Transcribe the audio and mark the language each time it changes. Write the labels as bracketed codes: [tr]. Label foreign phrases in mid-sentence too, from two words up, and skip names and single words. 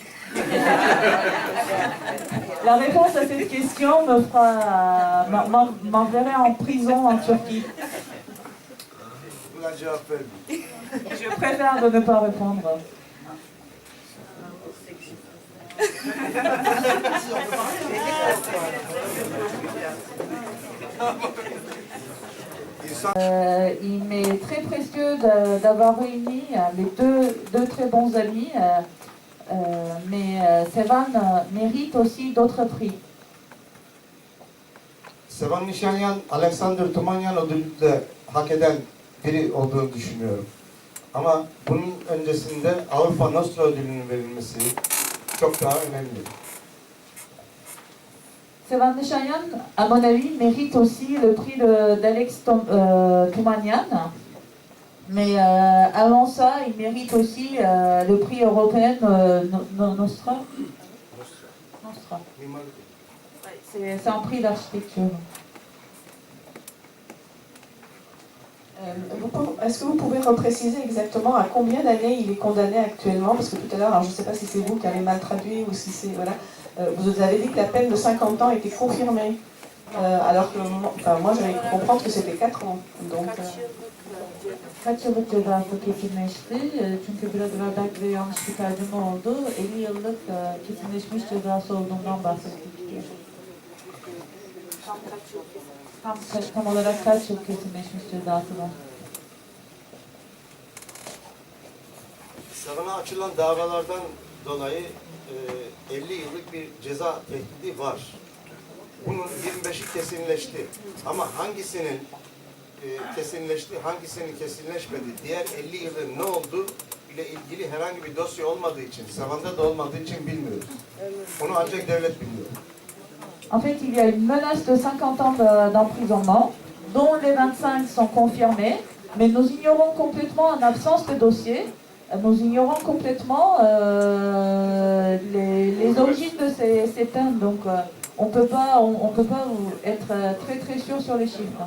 [fr] La réponse à cette question m'enverrait en prison en Turquie. [tr] Buna cevap vermeyeyim. [fr] Je préfère de ne pas répondre. Il m'est très précieux d'avoir réuni les deux très bons amis, mais Sevan mérite aussi d'autres prix. [tr] Sevan Nişanyan, Alexander Tumanyan ödülünü de hak eden biri olduğunu düşünüyorum. Ama bunun öncesinde Avrupa Nostra ödülünün verilmesi çok daha önemli. [fr] Sevan Nişanyan, à mon avis, mérite aussi le prix d'Alex Toumanian. Mais avant ça, il mérite aussi le prix européen Nostra. Nostra. C'est un prix d'architecture. Est-ce que vous pouvez repréciser exactement à combien d'années il est condamné actuellement? Parce que tout à l'heure, alors je ne sais pas si c'est vous qui avez mal traduit ou si c'est... Voilà, vous avez dit que la peine de 50 ans était confirmée. Alors que moi j'avais cru comprendre que c'était 4 ans. Donc, [tr] Kaç yıllık cezası kesinleşti? Çünkü biraz evvel belki de yanlış bir tercüme oldu. 50 yıllık kesinleşmiş cezası olduğundan bahsettik. Tam olarak kaç yıl kesinleşmiş cezası var? Sevan'a açılan davalardan dolayı 50 yıllık bir ceza tehdidi var. Bunun 25'i kesinleşti. Ama hangisinin kesinleşti, hangisinin kesinleşmedi, diğer 50 yılın ne oldu ile ilgili herhangi bir dosya olmadığı için, Sevan'da da olmadığı için bilmiyoruz. Onu ancak devlet biliyor. [fr] En fait, il y a une menace de 50 ans d'emprisonnement, dont les 25 sont confirmés, mais nous ignorons complètement, en absence de dossier, nous ignorons complètement les origines de ces peines. Donc, on peut pas être très très sûr sur les chiffres.